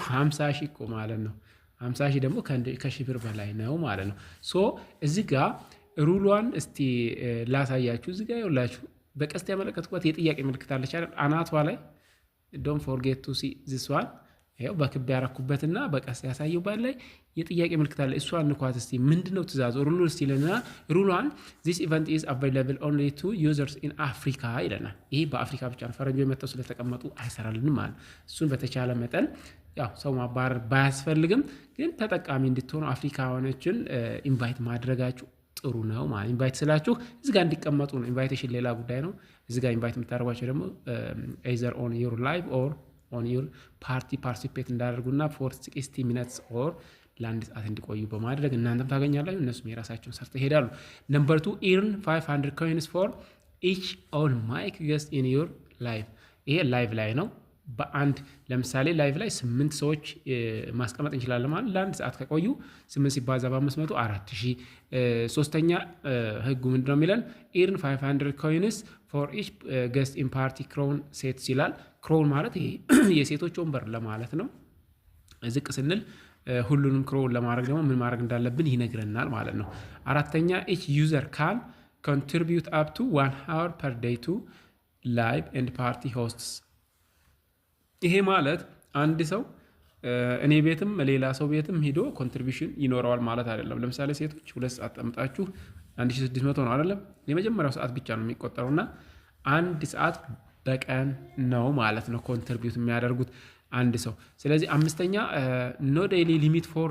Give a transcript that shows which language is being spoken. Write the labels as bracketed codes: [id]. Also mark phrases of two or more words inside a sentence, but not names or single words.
[am] 50 ሺህ እኮ ማለት ነው። 50 ሺህ ደግሞ ከሺህ ብር በላይ ነው ማለት ነው። ሶ እዚህ ጋር ሩሏን እስቲ ላሳያችሁ። እዚህ ጋር ይኸውላችሁ በቀስት ያመለከትኩበት የጥያቄ ምልክት አለች አይደል? አናቷ ላይ [en] don't forget to see this one [am] ይኸው በክብ ያረኩበትና በቀስት ያሳየውባት ላይ የጥያቄ ምልክት አለ። እሷን እንኳን እስቲ ምንድነው ትእዛዙ? ሩሉ እስቲ ለና ሩሏን [en] this event is available only to users in Africa [am] ይለናል። ይሄ በአፍሪካ ብቻ ነው። ፈረንጆች መጥተው ስለተቀመጡ አይሰራልንም ማለት። እሱን በተቻለ መጠን ያው ሰው ማባረር ባያስፈልግም ግን ተጠቃሚ እንድትሆኑ አፍሪካውያኖችን ኢንቫይት ማድረጋችሁ ጥሩ ነው ማለት። ኢንቫይት ስላችሁ እዚህ ጋር እንዲቀመጡ ነው። ኢንቫይቴሽን ሌላ ጉዳይ ነው። እዚህ ጋር ኢንቫይት የምታደርጓቸው ደግሞ [en] either on your live or on your party participate [am] እንዳደርጉና [en] for 60 minutes or [am] ለአንድ ሰዓት እንዲቆዩ በማድረግ እናንተም ታገኛላችሁ፣ እነሱም የራሳቸውን ሰርተው ይሄዳሉ። ነምበር 2 [en] earn 500 coins for each on mic guest in your live። [am] ይሄ ላይቭ ላይ ነው። በአንድ ለምሳሌ ላይቭ ላይ 8 ሰዎች ማስቀመጥ እንችላለን ማለት ለአንድ ሰዓት ከቆዩ 8 ሲባዛ በ500 4000። ሶስተኛ ህጉ ምንድነው የሚለን? [en] earn 500 coins for each guest in party crown sets [am] ይላል። ክሮውን ማለት ይሄ የሴቶች ወንበር ለማለት ነው። ዝቅ ስንል ሁሉንም ክሮውን ለማድረግ ደግሞ ምን ማድረግ እንዳለብን ይነግረናል ማለት ነው። አራተኛ [en] each user can contribute up to 1 hour per day to live and party hosts። [am] ይሄ ማለት አንድ ሰው እኔ ቤትም ሌላ ሰው ቤትም ሄዶ ኮንትሪቢዩሽን ይኖረዋል ማለት አይደለም። ለምሳሌ ሴቶች 2 ሰዓት ጠምጣችሁ 1600 ነው አይደለም? የመጀመሪያው ሰዓት ብቻ ነው የሚቆጠረውና 1 ሰዓት በቀን ነው ማለት ነው ኮንትሪቢዩት የሚያደርጉት አንድ ሰው። ስለዚህ አምስተኛ [en] no daily limit for